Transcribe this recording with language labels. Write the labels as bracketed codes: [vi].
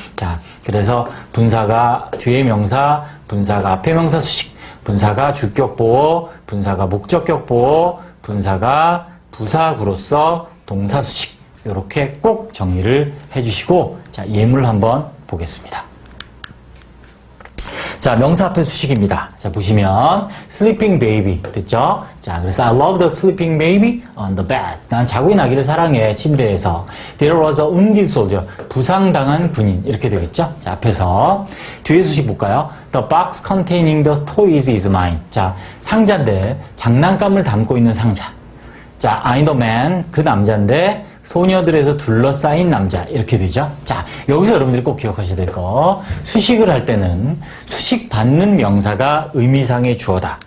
[ko] 자, 그래서 분사가 뒤에 명사, 분사가 앞에 명사 수식, 분사가 주격 보어, 분사가 목적격 보어, 분사가 부사구로서 동사 수식. 요렇게 꼭 정리를 해주시고, 자, 예문을 한번 보겠습니다. 자, 명사 앞에 수식입니다. 자, 보시면 sleeping baby 됐죠? 자, 그래서 [en] I love the sleeping baby on the bed. [ko] 난 자고 있는 아기를 사랑해, 침대에서. [en] There was a wounded soldier. [ko] 부상당한 군인. 이렇게 되겠죠? 자, 앞에서. 뒤에 수식 볼까요? [en] The box containing the toys is mine. [ko] 자, 상자인데 장난감을 담고 있는 상자. [en] 자, I'm the man. [ko] 그 남자인데 소녀들에서 둘러싸인 남자 이렇게 되죠. 자, 여기서 여러분들이 꼭 기억하셔야 될 거, 수식을 할 때는 수식받는 명사가 의미상의 주어다.